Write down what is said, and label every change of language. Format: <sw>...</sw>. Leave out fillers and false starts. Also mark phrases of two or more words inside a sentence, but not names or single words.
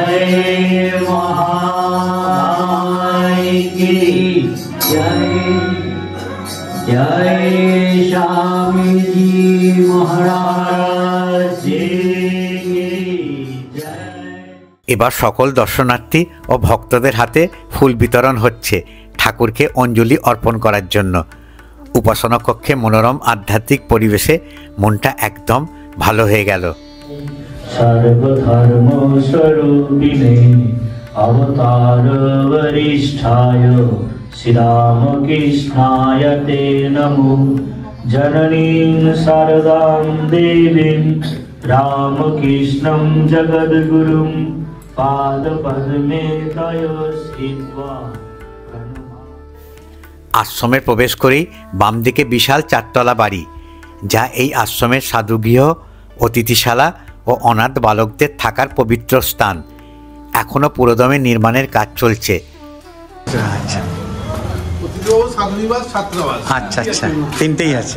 <hi>महामाई की जय। जय स्वामी जी महाराज जी की जय।</hi> <bn>এবার সকল দর্শনার্থী ও ভক্তদের হাতে ফুল বিতরণ হচ্ছে ঠাকুরকে অঞ্জলি অর্পণ করার জন্য। উপাসনা কক্ষে মনোরম আধ্যাত্মিক পরিবেশে মনটা একদম ভালো হয়ে গেল।</bn> <sa>सर्वधर्म स्वरूपिणे अवतार वरिष्ठाय श्रीरामकृष्णाय ते नमो। जननीं शारदां देवीं रामकृष्णं जगद्गुरुं पादपद्मे तय स्थित्वा।</sa> <bn>আশ্রমে প্রবেশ করেই বাম দিকে বিশাল চারতলা বাড়ি, যা এই আশ্রমের সাধুগৃহ, অতিথিশালা ও অনাথ বালকদের থাকার পবিত্র স্থান। এখনো পুরোদমে নির্মাণের কাজ চলছে। আচ্ছা আচ্ছা, তিনটেই আছে।</bn>